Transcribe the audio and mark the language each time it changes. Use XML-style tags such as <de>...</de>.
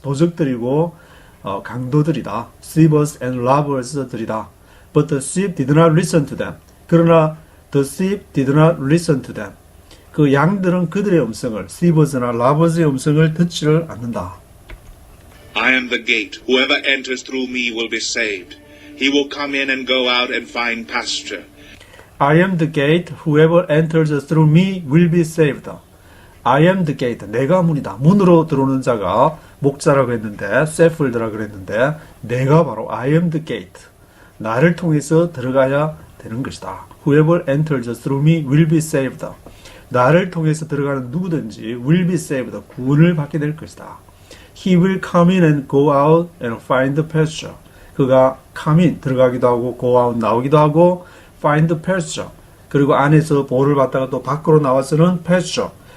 <ko>도적들이고 강도들이다.</ko> <en>thieves and robbers들이다. But the sheep did not listen to them.</en> <ko>그러나</ko> <en>the sheep did not listen to them.</en> <ko>그 양들은 그들의 음성을, thieves나 robbers의 음성을 듣지를 않는다.</ko> <en>I am the gate. Whoever enters through me will be saved. He will come in and go out and find pasture. I am the gate. Whoever enters through me will be saved. I am the gate.</en> <ko>내가 문이다. 문으로 들어오는 자가 목자라고 했는데, shepherd라고 그랬는데, 내가 바로</ko> <en>I am the gate.</en> <ko>나를 통해서 들어가야 되는 것이다.</ko> <en>Whoever enters through me will be saved.</en> <ko>나를 통해서 들어가는 누구든지</ko> <en>will be saved.</en> <ko>구원을 받게 될 것이다.</ko> <en>He will come in and go out and find the pasture.</en> <ko>그가</ko> <en>come in,</en> <ko>들어가기도 하고</ko> <en>go out,</en> <ko>나오기도 하고</ko> <en>find the pasture.</en> <ko>그리고 안에서 보호를 받다가 또 밖으로 나와서는 pasture.</ko>